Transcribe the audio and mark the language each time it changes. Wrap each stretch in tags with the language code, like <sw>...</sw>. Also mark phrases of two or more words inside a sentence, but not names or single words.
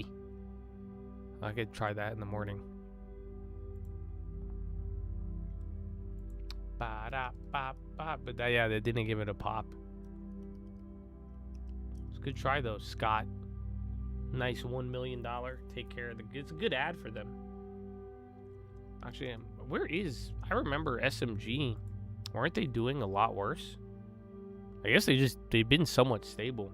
<en>I could try that in the morning. Ba-da-ba-ba. But yeah, they didn't give it a pop. It's a good try though, Scott. Nice $1 million. Take care of the. It's a good ad for them. Actually, where is? I remember SMG. Weren't they doing a lot worse? I guess they've been somewhat stable.</en>